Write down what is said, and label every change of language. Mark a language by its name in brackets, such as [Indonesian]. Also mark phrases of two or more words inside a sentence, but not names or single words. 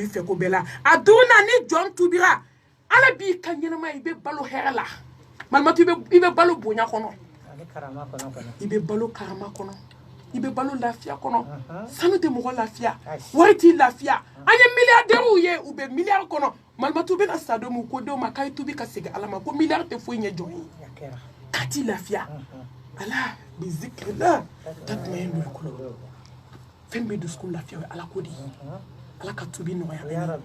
[Bambara] i fɛ ko bɛɛ la a dunna ni jɔn tubira ala b'i ka ɲɛnamaya i bɛ balo hɛrɛ la malimatu i bɛ balo bonya kɔnɔ i bɛ balo karama kɔnɔ i bɛ balo lafiya kɔnɔ sanu tɛ mɔgɔ lafiya wari t'i lafiya an ye milliardaires ye u bɛ milliard kɔnɔ malimatu bɛ na sa don min ko denw ma k'a ye tubi ka segin ala ma ko milliard tɛ foyi ɲɛ jɔn ye k'a t'i lafiya [Arabic] ألا بذكر الله تطمئن القلوب [Bambara] fɛn bɛ dusukun lafiya o ye ala ko de ye ala ka tubi nɔgɔya